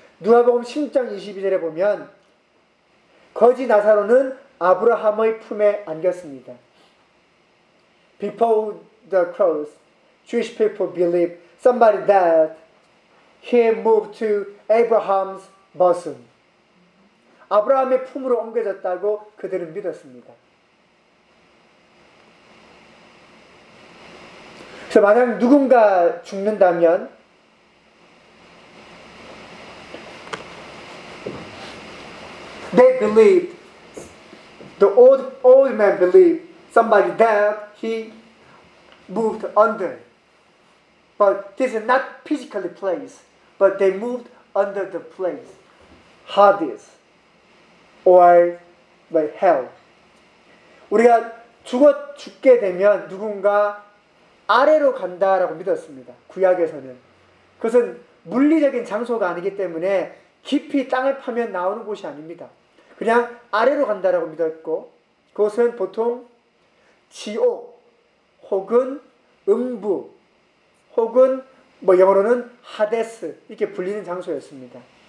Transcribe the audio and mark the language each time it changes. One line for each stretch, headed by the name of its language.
Korean: 누가복음 10장 22절에 보면 거지 나사로는 아브라함의 품에 안겼습니다.
English: Before the cross, Jewish people believe somebody that he moved to Abraham's bosom.
Korean: 아브라함의 품으로 옮겨졌다고 그들은 믿었습니다. 그래서 만약 누군가 죽는다면
English: they believe the old man believe somebody that he moved under, but this is not physically place, but they moved under the place Hades or like hell.
Korean: 우리가 죽게 되면 누군가 아래로 간다라고 믿었습니다. 구약에서는. 그것은 물리적인 장소가 아니기 때문에 깊이 땅을 파면 나오는 곳이 아닙니다. 그냥 아래로 간다라고 믿었고 그것은 보통 지옥 혹은 음부 혹은 뭐 영어로는 하데스 이렇게 불리는 장소였습니다.